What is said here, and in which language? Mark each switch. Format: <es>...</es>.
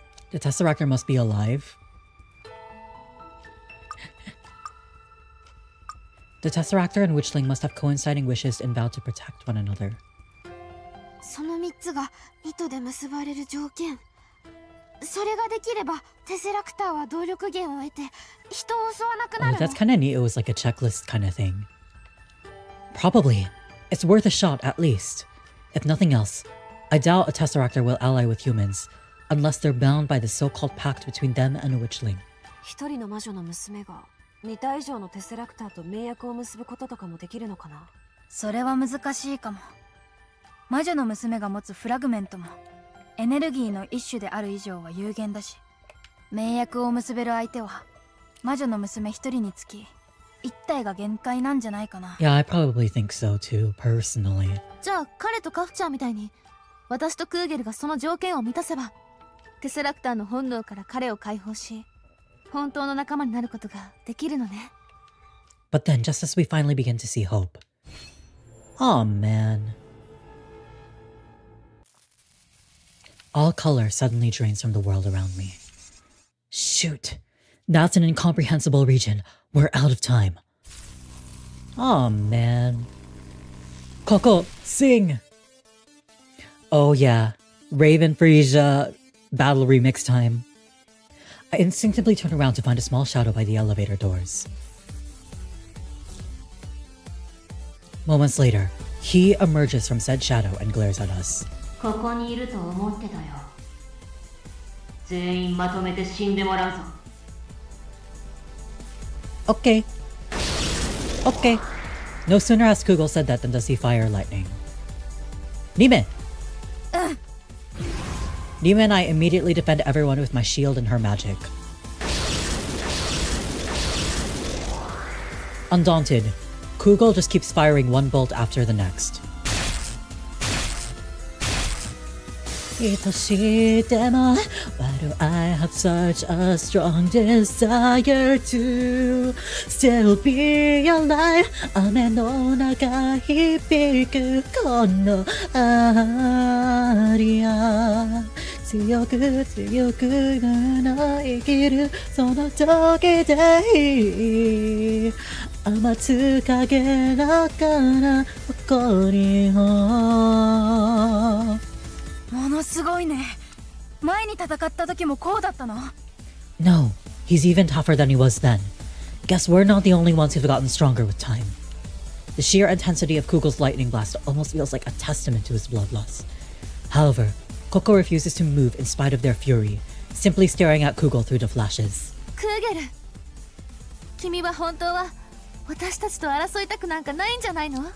<en>The Tesseractor must be alive. The Tesseractor and Witchling must have coinciding wishes and vow to protect one another.</en> <ja>その3つが糸で結ばれる条件。それができればテセラクターは動力源を得て人を襲わなくなる</ja> <en>Oh, that's kind of neat. It was like a checklist kind of thing. Probably. It's worth a shot at least. If nothing else, I doubt a Tesseractor will ally with humans, unless they're bound by the so-called pact between them and a Witchling.</en> <ja>一人の魔女の娘が2体以上のテセラクターと盟約を結ぶこととかもできるのかな。それは難しいかも。魔女の娘が持つフラグメントもエネルギーの一種である以上は有限だし、盟約を結べる相手は魔女の娘一人につき一体が限界なんじゃないかな。</ja> <en>Yeah, I probably think so too, personally.</en> <ja>じゃあ彼とカフちゃんみたいに私とクーゲルがその条件を満たせばテセラクターの本能から彼を解放し本当の仲間になることができるのね。</ja> <en>But then, just as we finally begin to see hope... Aw, man. All color suddenly drains from the world around me. Shoot. That's an incomprehensible region. We're out of time. Aw, man. Coco, sing! Oh yeah. Raven Frisia battle remix time. I instinctively turn around to find a small shadow by the elevator doors. Moments later, he emerges from said shadow and glares at us.</en> <ja>ここにいると思ってたよ。全員まとめて死んでもらうぞ。</ja> <en>Okay. Okay. No sooner has Kugel said that than does he fire lightning. Nime! Nime and I immediately defend everyone with my shield and her magic. Undaunted, Kugel just keeps firing one bolt after the next.</en> <ja>愛しいでも</ja> <en>Why do I have such a strong desire to still be alive</en> <ja>雨の中響くこのアリア強く強く生きるその時でいい雨つ影だからここにものすごいね。前に戦った時もこうだったの？</ja> <en>No, he's even tougher than he was then. Guess we're not the only ones who've gotten stronger with time. The sheer intensity of Kugel's lightning blast almost feels like a testament to his bloodlust. However, Coco refuses to move in spite of their fury, simply staring at Kugel through the flashes.</en> <ja>クーゲル、君は本当は私たちと争いたくなんかないんじゃないの？</ja>